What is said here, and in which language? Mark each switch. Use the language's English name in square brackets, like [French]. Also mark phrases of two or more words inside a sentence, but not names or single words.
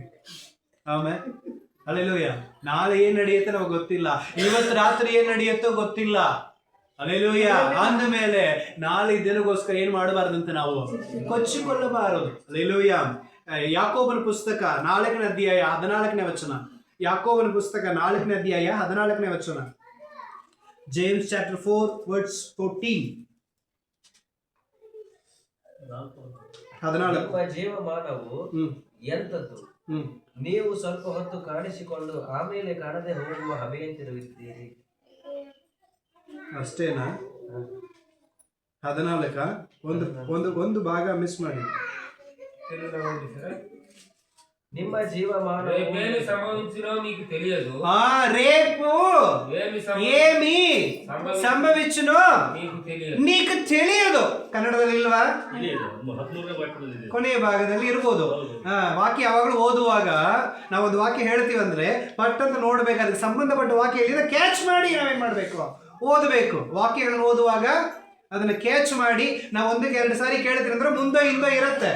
[Kannada] ಆಮೇಲೆ ಅಲ್ಲೆಲೂಯ ನಾಳೆ ಏನ್ ನಡೆಯುತ್ತೆ ನಮಗೆ ಗೊತ್ತಿಲ್ಲ, ಇವತ್ತು ರಾತ್ರಿ ಏನ್ ನಡೆಯುತ್ತೋ ಗೊತ್ತಿಲ್ಲ. ಅಲ್ಲೆಲೂಯ ಅಂದ ಮೇಲೆ ನಾಳೆ ದಿನಗೋಸ್ಕರ ಏನ್ ಮಾಡಬಾರ್ದಂತೆ ನಾವು ಕೊಚ್ಚಿಕೊಳ್ಳಬಾರದು. ಅಲ್ಲೆಲೂಯ ಯಾಕೋಬನ ಪುಸ್ತಕ 4ನೇ ಅಧ್ಯಾಯ 14ನೇ ವಚನ. ಯಾಕೋಬನ ಪುಸ್ತಕ 4ನೇ ಅಧ್ಯಾಯ 14ನೇ ವಚನ. [English] James chapter 4 verse 14. [Kannada] 14. ನಿಮ್ಮ ಜೀವಮಾನವು ಎಂಥದ್ದು, ನೀವು ಸ್ವಲ್ಪ ಹೊತ್ತು ಕಾಣಿಸಿಕೊಂಡು ಆಮೇಲೆ ಕಾಣದೆ ಹೋಗುವ ಹಬೆಯಂತಿರುತ್ತೀರಿ. ಅಷ್ಟೇನಾ? 14 ಒಂದು ಭಾಗ ಮಿಸ್ ಮಾಡಿ. [Telugu] ನಿಮ್ಮ జీవమానము సంభవించునో మీకు తెలియదు. రేపు ఏమి సంభవించునో నీకు తెలియదు. [Kannada] ಕನ್ನಡದಲ್ಲಿ ಇಲ್ವಾ? ಕೊನೆಯ ಭಾಗದಲ್ಲಿ ಇರ್ಬೋದು. ವಾಕ್ಯ ಯಾವಾಗಲೂ ಓದುವಾಗ ನಾವೊಂದು ವಾಕ್ಯ ಹೇಳ್ತೀವಿ ಅಂದ್ರೆ ಪಟ್ ಅಂತ ನೋಡ್ಬೇಕಾದ್ರೆ ಸಂಬಂಧಪಟ್ಟ ವಾಕ್ಯ ಎಲ್ಲಿದೆ ಕ್ಯಾಚ್ ಮಾಡಿ ನಾವೇನ್ ಮಾಡ್ಬೇಕು, ಓದಬೇಕು. ವಾಕ್ಯಗಳನ್ನು ಓದುವಾಗ ಅದನ್ನ ಕ್ಯಾಚ್ ಮಾಡಿ ನಾವು 1-2 ಸಾರಿ ಕೇಳ್ತೀವಿ ಅಂದ್ರೆ ಮುಂದೋ ಹಿಂದೋ ಇರುತ್ತೆ.